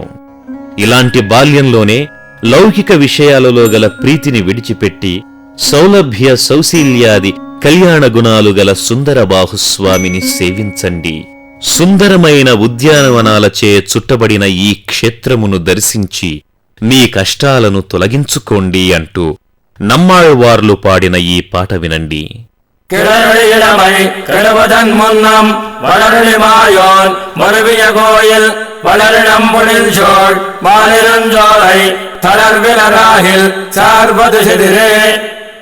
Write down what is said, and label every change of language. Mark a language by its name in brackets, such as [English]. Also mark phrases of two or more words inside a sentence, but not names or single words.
[Telugu] ఇలాంటి బాల్యంలోనే లౌకిక విషయాలలో గల ప్రీతిని విడిచిపెట్టి సౌలభ్య సౌశీల్యాది కళ్యాణ గుణాలు గల సుందరబాహుస్వామిని సేవించండి. సుందరమైన ఉద్యానవనాలచే చుట్టబడిన ఈ క్షేత్రమును దర్శించి మీ కష్టాలను తొలగించుకోండి అంటూ నమ్మాళ్వార్లు పాడిన ఈ పాట వినండి. [Tamil] கிழமை கிழவதன் முன்னம் வளரிமாயோன் மருவிய கோயில் வளரிடம் புனில் சோழ் மாநிலஞ்சோலை தளர்விலராகில் சார்பது செதிரே